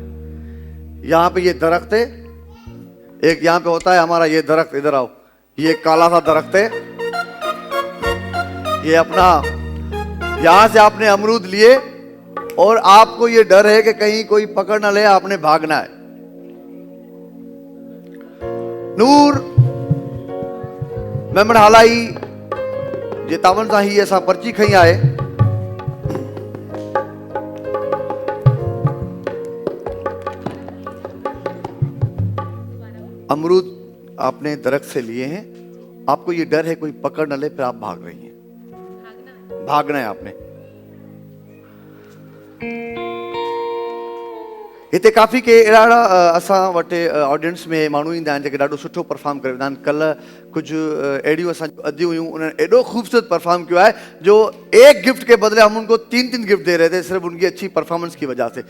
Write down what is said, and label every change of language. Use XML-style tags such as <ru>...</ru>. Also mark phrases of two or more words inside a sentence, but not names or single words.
<ur>یہاں پہ یہ درخت ہے، ایک یہاں پہ ہوتا ہے ہمارا یہ درخت، ادھر آؤ، یہ کالا سا درخت ہے. یہ اپنا یہاں سے آپ نے امرود لیے اور آپ کو یہ ڈر ہے کہ کہیں کوئی پکڑ نہ لے، آپ نے بھاگنا ہے.</ur> <sd>नूर मेमन हालाई जे तावन सां ही असां पर्ची खई आहे।</sd> <ur>امرود آپ نے درخت سے لیے ہیں، آپ کو یہ ڈر ہے کوئی پکڑ نہ لے، پھر آپ بھاگ رہی ہیں. بھاگنا ہے آپ نے.</ur> <sd>हिते काफ़ी के अहिड़ा असां वटि ऑडियंस में माण्हू ईंदा आहिनि जेके ॾाढो सुठो परफॉर्म करे वेंदा आहिनि। कल्ह कुझु अहिड़ियूं असां अदियूं हुयूं,</sd> <ur>انہوں نے ایڏو خوبصورت پرفارم کیا ہے جو ایک گفٹ کے بدلے ہم ان کو 3-3 گفٹ دے رہے تھے، صرف ان کی اچھی پرفارمنس کی وجہ سے.</ur>